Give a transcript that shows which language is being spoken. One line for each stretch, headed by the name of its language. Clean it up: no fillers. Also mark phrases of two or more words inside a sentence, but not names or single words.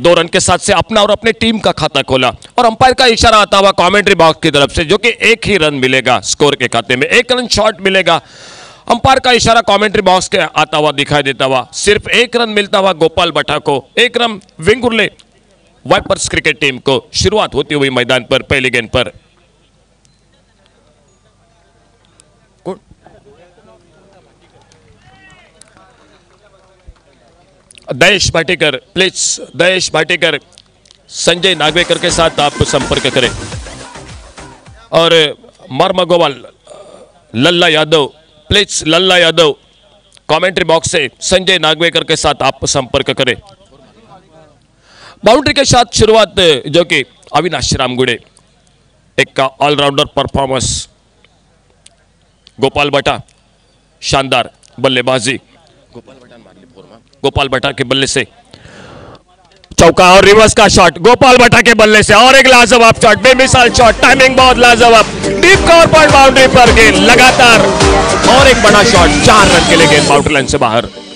Hindi: 2 रन के साथ से अपना और अपने टीम का खाता खोला। और अंपायर का इशारा आता हुआ
English: commentary box
Hindi: की तरफ से जो कि 1 ही रन मिलेगा स्कोर के खाते में, 1
English: run short
Hindi: मिलेगा। अंपायर का इशारा
English: commentary box
Hindi: के आता हुआ दिखाई देता हुआ, सिर्फ 1 रन मिलता हुआ गोपाल भट्टा को, 1 रन वेंगुर्ले वाइपर्स क्रिकेट टीम को। शुरुआत होती हुई मैदान पर पहली गेंद पर दयेश भाटीकर, प्लीज दयेश भाटीकर संजय नागवेकर के साथ आप संपर्क करें। और मर्मगोवाल लल्ला यादव, प्लीज लल्ला यादव
English: commentary box
Hindi: से संजय नागवेकर के साथ आप संपर्क करें। बाउंड्री के साथ शुरुआत जो कि अविनाश रामगुड़े, एक
English: allrounder performance
Hindi: गोपाल भट्टा, शानदार बल्लेबाजी गोपाल भट्टा के बल्ले से चौका और रिवर्स का शॉट गोपाल भट्टा के बल्ले से, और एक लाजवाब शॉट, बेमिसाल शॉट, टाइमिंग बहुत लाजवाब,
English: deep cover point boundary
Hindi: पर गेंद लगातार, और एक बड़ा शॉट, 4 रन के लिए गेंद
English: boundary line
Hindi: से बाहर।